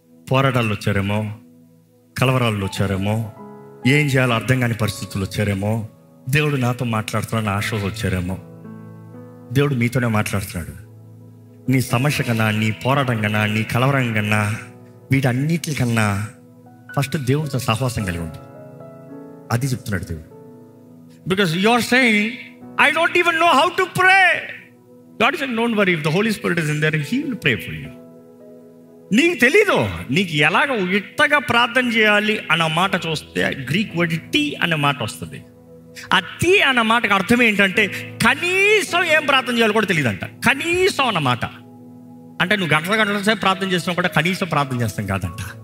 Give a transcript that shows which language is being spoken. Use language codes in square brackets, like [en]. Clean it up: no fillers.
[te] పోరాటాల్లో వచ్చారేమో, కలవరాల్లో వచ్చారేమో, ఏం చేయాలో అర్థం కాని పరిస్థితులు వచ్చారేమో, దేవుడు నాతో మాట్లాడుతున్నాను ఆశతో వచ్చారేమో. దేవుడు మీతోనే మాట్లాడుతున్నాడు. నీ సమస్య కన్నా, నీ పోరాటం కన్నా, నీ కలవరం కన్నా, వీటన్నిటికన్నా ఫస్ట్ దేవుడితో సహవాసం కలిగి ఉంటుంది. అది చెప్తున్నాడు దేవుడు. [en] Because you are saying, I don't even know how to pray. God said, don't worry, if the Holy Spirit is in there, He will pray for you. [te] నీకు తెలీదు, నీకు ఎలాగ యుక్తగా ప్రార్థన చేయాలి అన్న మాట చూస్తే గ్రీక్ వర్డ్ టీ అనే మాట వస్తుంది. ఆ టీ అన్న మాటకు అర్థం ఏంటంటే కనీసం ఏం ప్రార్థన చేయాలో కూడా తెలియదంట. కనీసం అన్నమాట అంటే నువ్వు గంటల సేపు ప్రార్థన చేసినా కూడా కనీసం ప్రార్థన చేస్తాం కాదంట.